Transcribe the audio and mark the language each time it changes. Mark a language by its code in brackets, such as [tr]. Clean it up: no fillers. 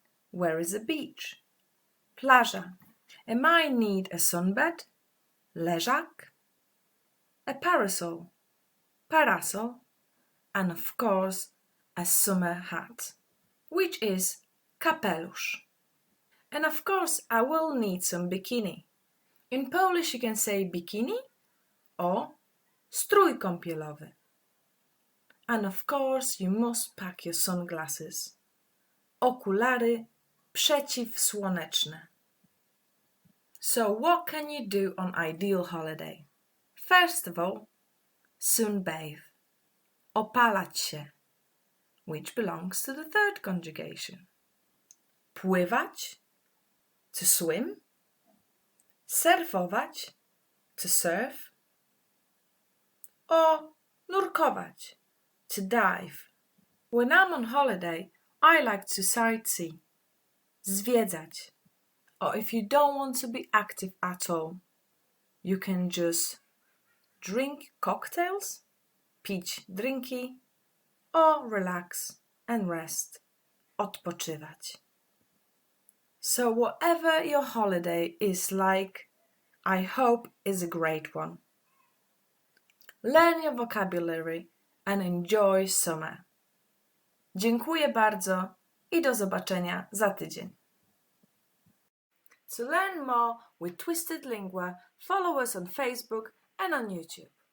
[en] Where is a beach? Plaża. And I need a sunbed, leżak, a parasol, parasol, and of course a summer hat, which is kapelusz. And of course I will need some bikini. In Polish you can say bikini or strój kąpielowy. And of course you must pack your sunglasses. [pl] Okulary przeciwsłoneczne. [en] So what can you do on ideal holiday? First of all, sunbathe. Opalać się, which belongs to the third conjugation. Pływać, to swim. Surfować, to surf. Or nurkować, to dive. When I'm on holiday, I like to sightsee, zwiedzać. Or if you don't want to be active at all, you can just drink cocktails, pić drinki, or relax and rest, odpoczywać. So whatever your holiday is like, I hope is a great one. learn your vocabulary and enjoy summer. [pl] Dziękuję bardzo i do zobaczenia za tydzień. [en] To learn more with Twisted Lingua, follow us on Facebook and on YouTube.